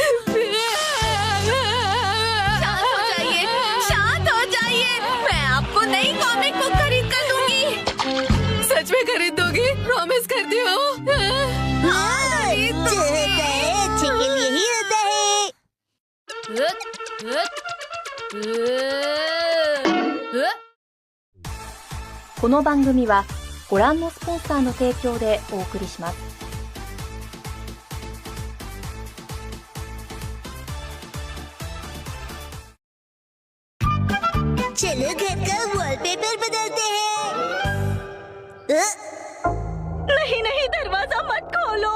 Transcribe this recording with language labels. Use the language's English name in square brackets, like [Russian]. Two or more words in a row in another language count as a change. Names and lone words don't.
[Hindi] शांत हो जाइए, मैं आपको नई [English] comic book [Hindi] खरीद कर दूंगी। सच में खरीद दोगी? प्रॉमिस करती हो? अच्छे के लिए ही होता है। [Japanese] この番組はご覧のスポンサーの提供でお送りします。 [Hindi] चलो घर का वॉलपेपर बदलते हैं। नहीं, दरवाजा मत खोलो।